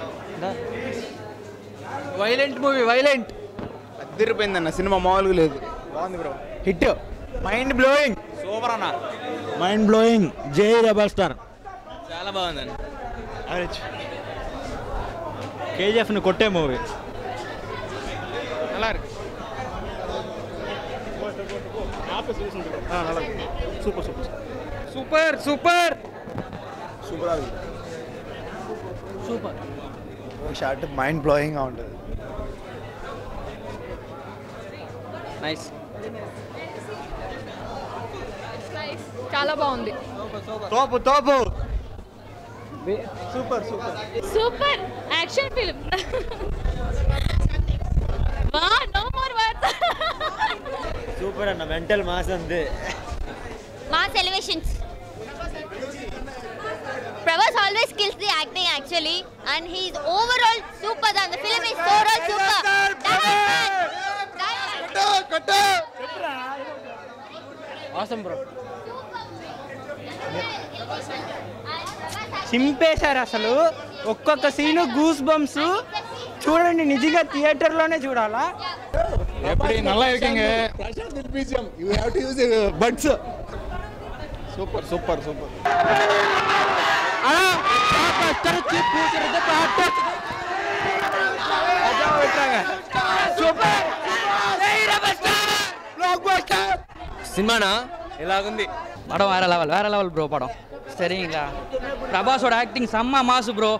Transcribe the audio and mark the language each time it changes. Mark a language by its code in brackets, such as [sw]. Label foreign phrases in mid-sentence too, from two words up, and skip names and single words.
[en] Violent movie, violent. [te] అదిరిపోయిందన్న సినిమా, మామూలుగా లేదు. బాగుంది బ్రో. [en] Hit. Mind blowing. [te] సూపర్ అన్న. [en] Mind blowing. Jai Rebel Star. [te] చాలా బాగుందండి. కేజీఎఫ్ని కొట్టే మూవీ. [ta] நல்லா இருக்கு. [en] super super super super Super. [te] షార్ట్ [en] mind blowing [te] గా ఉంటుంది. [en] Nice. [te] చాలా బాగుంది. తోపు తోపు. [en] super super Super action film. Wah no more words. [te] సూపర్ అన్న. [en] mental mass [te] అంతే. [en] Mass elevations. Prabhas always kills the acting actually, and he's overall super. The film is overall super. Awesome bro. [te] చింపేశారు అసలు. ఒక్కొక్క సీను [en] goose bumps. [te] చూడండి, నిజంగా థియేటర్లోనే చూడాలా. [ta] எப்படி நல்லா இருக்கீங்க. [en] You have to use buds. Super super super. [ta] சினிமானா எలాగుంది படம்? வேற [en] level bro [ta] படம். சரிங்களா? பிரபாஸோட ஆக்டிங் செம்ம [en] mass bro.